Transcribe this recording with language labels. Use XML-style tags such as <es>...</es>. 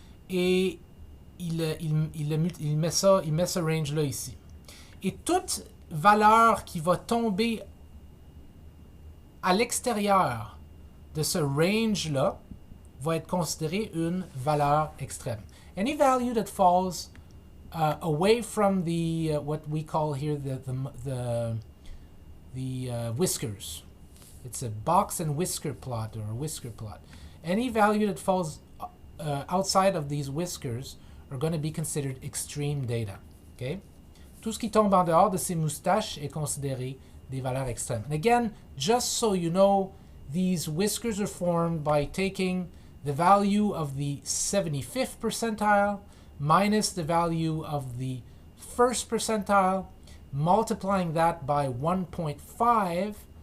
<fr>Et il met ce range-là ici. Et toute valeur qui va tomber à l'extérieur de ce range-là va être considérée une valeur extrême.</fr> <en>Any value that falls away from the what we call here the whiskers. It's a box and whisker plot or a whisker plot. Any value that falls outside of these whiskers are going to be considered extreme data. Okay?</en> <fr>Tout ce qui tombe en dehors de ces moustaches est considéré des valeurs extrêmes.</fr> <en>And again, just so you know, these whiskers are formed by taking the value of the 75th percentile minus the value of the first percentile, multiplying that by 1.5.</en>